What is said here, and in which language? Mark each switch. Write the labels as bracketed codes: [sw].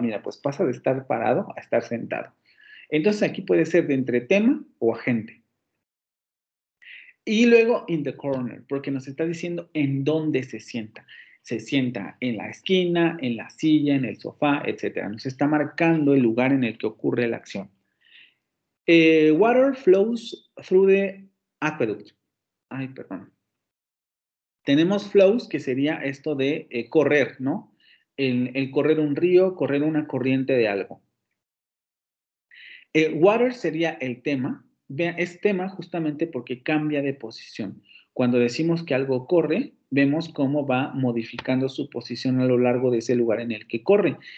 [es] Mira, pues pasa de estar parado a estar sentado. Entonces aquí puede ser de entre tema o agente. Y luego [en] in the corner, [es] porque nos está diciendo en dónde se sienta. Se sienta en la esquina, en la silla, en el sofá, etc. Nos está marcando el lugar en el que ocurre la acción. [en] Water flows through the aqueduct. [es] Ay, perdón. Tenemos flows, que sería esto de correr, ¿no? El correr un río, correr una corriente de algo. Water sería el tema. Vean, es tema justamente porque cambia de posición. Cuando decimos que algo corre, vemos cómo va modificando su posición a lo largo de ese lugar en el que corre.